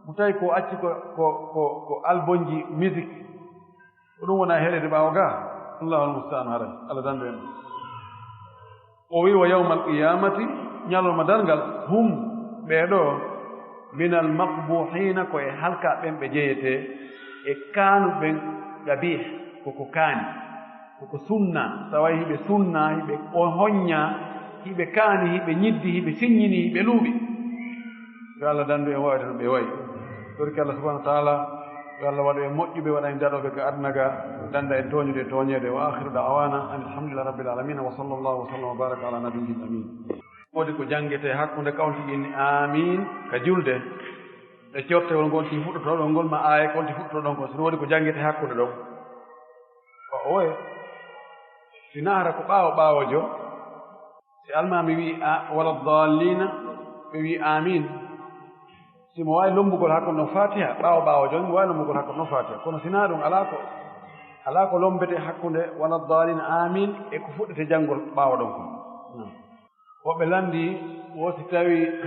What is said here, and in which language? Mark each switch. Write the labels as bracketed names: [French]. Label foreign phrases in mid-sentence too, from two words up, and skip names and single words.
[Fula] mo tawi ko acci ko albonji musique ko ɗum wona heɗede ɓaawo ga [Arabic] الله المستعان [Fula] haray allah dandu en o wi [Arabic] ويوم القيامة [Fula] ñalolma darngal hum ɓeeɗo min almaqbuhina koye halka ɓen ɓe jeyete e kaanuɓen gabih koko kaani koko sunna tawa hiɓe sunna hiɓe hoñña hiɓe kaani hiɓe ñiddi hiɓe siññini hiɓe luuɓi yo allah dandu en wawde no ɓe wayi torki allah [Arabic] سبحانه وتعالى [Fula] yo allah waɗu en moƴƴuɓe waɗa en daɗoɓe ko adnaga danda en toñude e toñede [Arabic] وآخر دعوانا أن الحمد لله رب العالمين وصلى الله وسلم وبارك على نبيين [Fula] amin wodi ko jangete hakkunde kawtiɗinni amin ka julde e cottewol ngol ti fuɗɗotoɗon ngol ma aaye konti fuɗɗotoɗon ko sino wodi ko jangete hakkunde ɗon oye si nahara ko ɓaawojo si almami wi [Arabic] ولا الضالين [Fula] ɓe wi amin simo wawi lombugol hakkunde no fatiha ɓaawojo mi wawi lombugol hakkunde no fatiha kono sina ɗum ala ko lombete hakkunde [Arabic] ولا الضالين [Fula] amin e ko fuɗɗete janngol ɓaawo ɗon ko woɓɓe landi wosi tawi